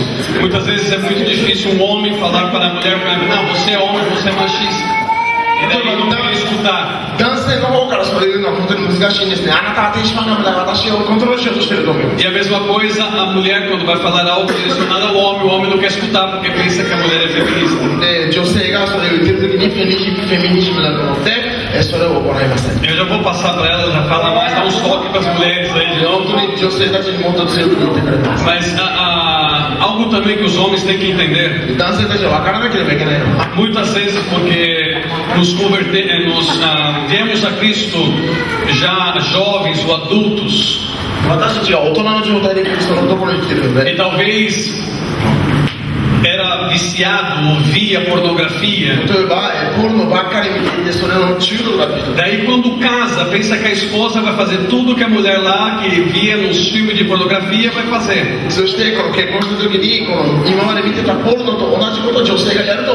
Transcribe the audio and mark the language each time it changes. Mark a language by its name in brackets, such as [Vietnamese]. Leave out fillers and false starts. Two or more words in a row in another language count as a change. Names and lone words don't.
[Portuguese] Muitas vezes é muito difícil um homem falar para a mulher, não, você é homem, você é machista. E daí não quer escutar. [Japanese] 男性の方からそれ言うのは本当に難しいんですね。あなたは天使マンなんだ、私をコントロールしようとしてると思います。 [Portuguese] E a mesma coisa a mulher quando vai falar algo direcionado ao homem, o homem não quer escutar porque pensa que a mulher é feminista. [Japanese] で女性がそれを言ってる時にフェミニズムだと思ってそれを行いません。 [Portuguese] Eu já vou passar para ela, já fala mais, dá uns toques para as mulheres aí de [Japanese] 本 [Portuguese] novo. [Japanese] 当に女性たちにもっと強く言ってくれます。 [Portuguese] Mas algo também que os homens têm que entender, [Japanese] 男性たちは分からなければいけないのは [Portuguese] muitas vezes porque viemos a Cristo já jovens ou adultos, [Japanese] 私たちが大人の状態でキリストのところに来てるので [Portuguese] e talvez era viciado ou via pornografia. [Japanese] 例えばポルノばっかり見ていてそれの中毒だった人 [Portuguese] Daí quando casa, pensa que a esposa vai fazer tudo que a mulher lá que via nos filmes de pornografia vai fazer. [Japanese] そしてこの結婚した時にこの今まで見てたポルノと同じことを女性がやると思う。